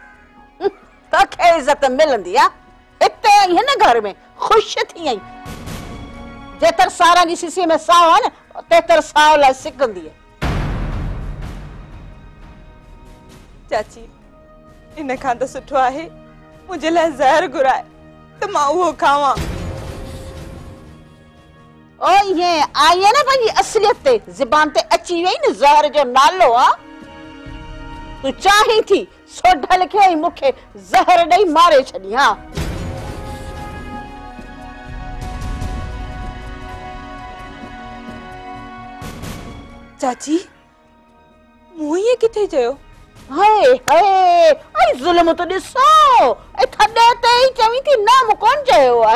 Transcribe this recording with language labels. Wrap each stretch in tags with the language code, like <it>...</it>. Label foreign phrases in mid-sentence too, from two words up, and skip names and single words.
<sd>तोखे इज्जत मिलंदी आहे हिते आई हिन घर में ख़ुश थी आई। जेतर सारा जी सीसी में साव आहे न तेतर साव लाइ सिकंदी आहे। चाची इन खां त सुठो आहे मुंहिंजे लाइ ज़हर घुराए त मां उहो खावां।</sd> <hi>ओ ये आई है ना</hi> <sd>पंहिंजी असलियत ते ज़बान ते अची वई न ज़हर जो नालो आहे। तू चाही थी सोढल खे मूंखे ज़हर ॾेई मारे छॾी। हा चाची मूं ये किथे चयो? हाय हाय आई ज़ुल्म तो ॾिसो ए थॾे ते ई चवी थी न मूं कोन चयो आहे।</sd>